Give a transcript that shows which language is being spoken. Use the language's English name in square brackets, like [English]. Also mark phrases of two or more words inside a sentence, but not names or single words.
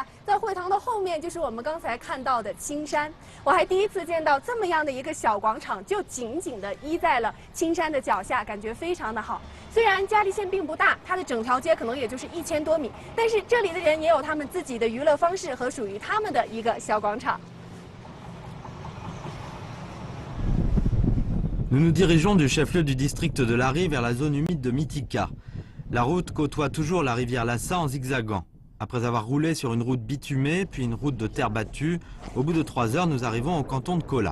[Chinese] 在会堂的后面就是我们刚才看到的青山，我还第一次见到这么样的一个小广场，就紧紧地依在了青山的脚下，感觉非常的好。虽然嘉黎县并不大，它的整条街可能也就是1000多米，但是这里的人也有他们自己的娱乐方式和属于他们的一个小广场。 [French] Nous nous dirigeons du chef-lieu du district de Lari vers la zone humide de Mitika. La route côtoie toujours la rivière Lassa en zigzagant. Après avoir roulé sur une route bitumée, puis une route de terre battue, au bout de 3 heures, nous arrivons au canton de Kola.